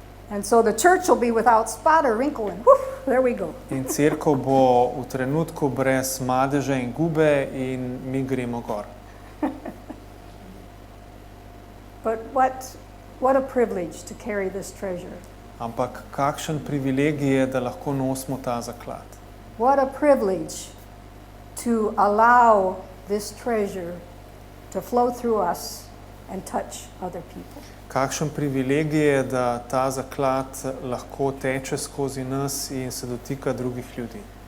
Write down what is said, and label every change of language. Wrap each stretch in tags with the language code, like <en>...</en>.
<en>And so the church will be without spot or wrinkle and whoosh, there we go.</en> <sl>In cerkev bo v trenutku brez madeža in gube in mi gremo gor.</sl> <en>But what a privilege to carry this treasure.</en> <sl>Ampak kakšen privilegij je, da lahko nosimo ta zaklad.</sl> <en>What a privilege to allow this treasure to flow through us and touch other people.</en> <sl>Kakšen privilegij je, da ta zaklad lahko teče skozi nas in se dotika drugih ljudi.</sl>